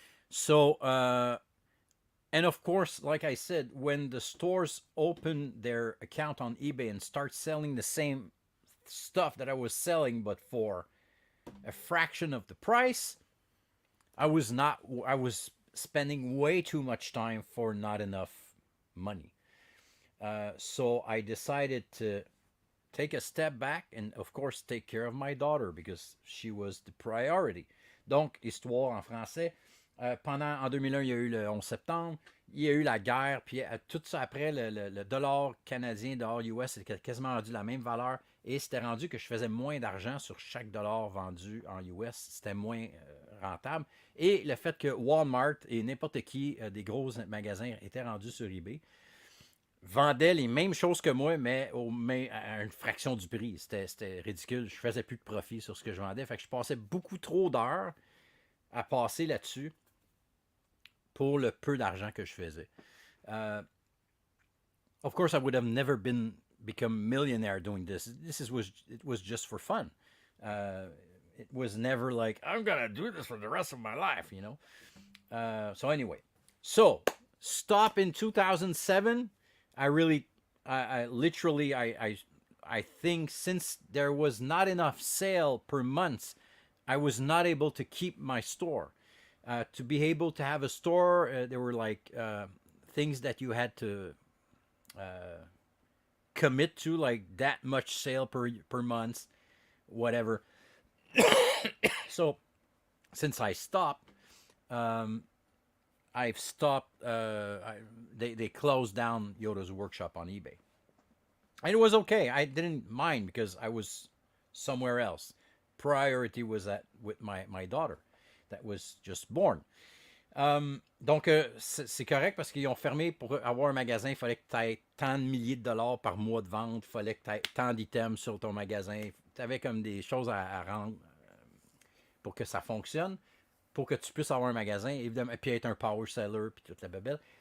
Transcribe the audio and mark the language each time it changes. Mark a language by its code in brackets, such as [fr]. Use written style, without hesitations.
[en] So, and of course, like I said, when the stores open their account on eBay and start selling the same stuff that I was selling, but for a fraction of the price, I was spending way too much time for not enough money. So I decided to take a step back and, of course, take care of my daughter because she was the priority. [fr] Donc, histoire en français. En 2001, il y a eu le 11 septembre, il y a eu la guerre, puis tout ça après, le dollar canadien, dollar US, c'était quasiment rendu la même valeur, et c'était rendu que je faisais moins d'argent sur chaque dollar vendu en US, c'était moins rentable. Et le fait que Walmart et n'importe qui, des gros magasins, étaient rendus sur eBay, vendaient les mêmes choses que moi, mais à une fraction du prix. C'était ridicule. Je faisais plus de profit sur ce que je vendais. Fait que je passais beaucoup trop d'heures à passer là-dessus pour le peu d'argent que je faisais. [en] Of course, I would have never become millionaire doing this. It was just for fun. It was never like, I'm going to do this for the rest of my life, you know. So anyway, stop in 2007. I literally, I think since there was not enough sale per month, I was not able to keep my store. To be able to have a store, there were like things that you had to commit to, like that much sale per month, whatever. So since I stopped, I've stopped. They closed down Yoda's workshop on eBay, and it was okay. I didn't mind because I was somewhere else. Priority was with my daughter that was just born. [fr] Donc, c'est correct parce qu'ils ont fermé pour avoir un magasin. Il fallait que tu aies tant de milliers de dollars par mois de vente. Il fallait que tu aies tant d'items sur ton magasin. Tu avais comme des choses à rendre pour que ça fonctionne, pour que tu puisses avoir un magasin, évidemment, puis être un power seller, puis toute la babelle.